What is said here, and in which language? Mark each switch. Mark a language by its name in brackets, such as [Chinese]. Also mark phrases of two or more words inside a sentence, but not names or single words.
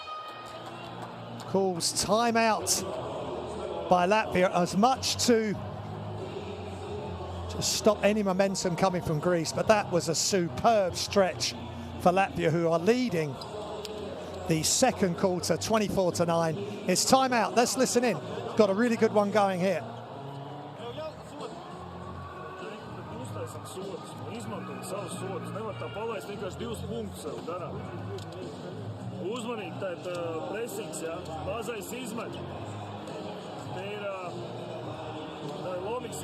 [English] Calls timeout by Latvia as much to just stop any momentum coming from Greece, but that was a superb stretch for Latvia, who are leading the second quarter 24-9. It's timeout. Let's listen in. Got a really good one going here. [Latvian] Uzmanīgi, tad pressings, ja, mazais izmet. Te ir Lomiks izmet.